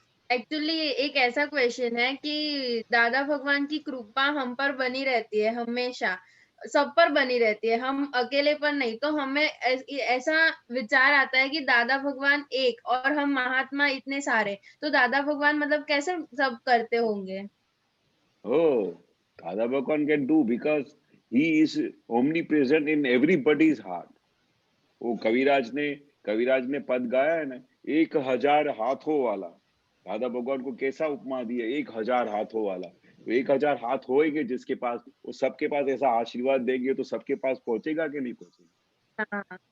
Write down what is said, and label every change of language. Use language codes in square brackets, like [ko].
[hi] Actually एक ऐसा question है कि दादा भगवान की कृपा हम पर बनी रहती है हमेशा, सब पर बनी रहती है, हम अकेले पर नहीं। तो हमें ऐसा विचार आता है कि दादा भगवान एक और हम महात्मा इतने सारे, तो दादा भगवान मतलब कैसे सब करते होंगे? [en] Oh, Dada Bhagwan can do because he is omnipresent in everybody's heart. [hi] वो कविराज ने पद गाया है ना, 1000 हाथों वाला। दादा भगवान को कैसा उपमा दिया, 1000 हाथों वाला। तो 1000 हाथ होएंगे जिसके पास, वो सबके पास ऐसा आशीर्वाद देंगे तो सबके पास पहुंचेगा कि नहीं पहुंचेगा?